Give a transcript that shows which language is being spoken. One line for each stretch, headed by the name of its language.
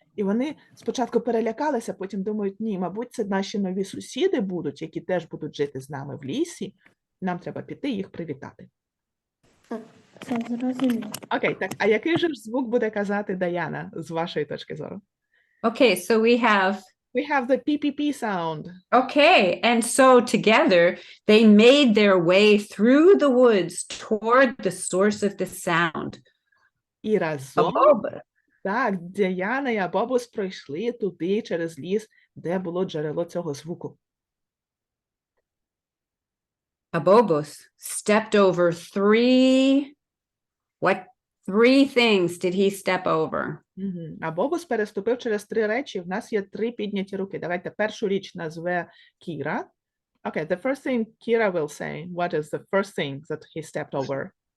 Ukrainian: І вони спочатку перелякалися, потім думають, ні, мабуть, це наші нові сусіди будуть, які теж будуть жити з нами в лісі. Нам треба піти їх привітати. Це зрозуміло. Окей, так, а який же ж звук буде казати Даяна, з вашої точки зору?
English: Okay, so We have the PPP sound. okay, and so together they made their way through the woods toward the source of the sound.
Ukrainian: І разом,
English: Aboba.
Ukrainian: так, Даяна і Абобус пройшли туди, через ліс, де було джерело цього звуку.
English: Abobos stepped over three things did he step over?
Ukrainian: Абобус переступив через 3 речі. В нас є 3 підняті руки. Давайте першу річ назве Кіра.
English: Okay, the first thing Kira will say. What is the first thing that he stepped over?